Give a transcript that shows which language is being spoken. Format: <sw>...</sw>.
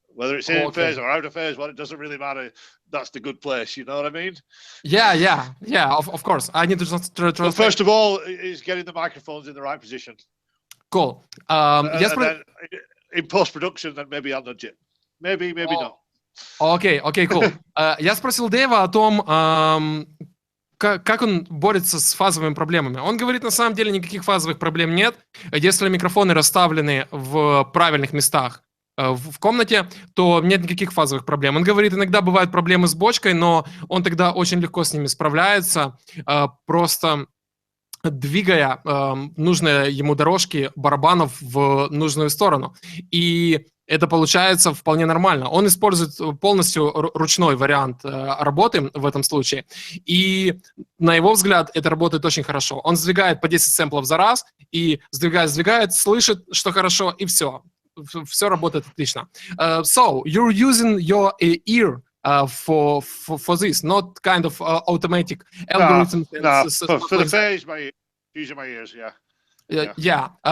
<en>Whether it's in phase or out of phase, well, it doesn't really matter. That's the good place. You know what I mean? Yeah. Of course. I need to translate. Well, first of all, is getting the microphones in the right position. Cool. Then in post-production, then maybe I'll nudge it. Maybe not.</en> <ru>Окей, cool. Я спросил Дэйва о том, как он борется с фазовыми проблемами. Он говорит, на самом деле никаких фазовых проблем нет. Если микрофоны расставлены в правильных местах в комнате, то нет никаких фазовых проблем. Он говорит, иногда бывают проблемы с бочкой, но он тогда очень легко с ними справляется, просто двигая нужные ему дорожки барабанов в нужную сторону. И это получается вполне нормально. Он использует полностью ручной вариант работы в этом случае. И на его взгляд это работает очень хорошо. Он сдвигает по 10 сэмплов за раз, и сдвигает, слышит, что хорошо, и все. Все работает отлично.</ru> <en>So, you're using your ear for this, not kind of automatic algorithm. No, for the phase, using my ears, yeah.</en>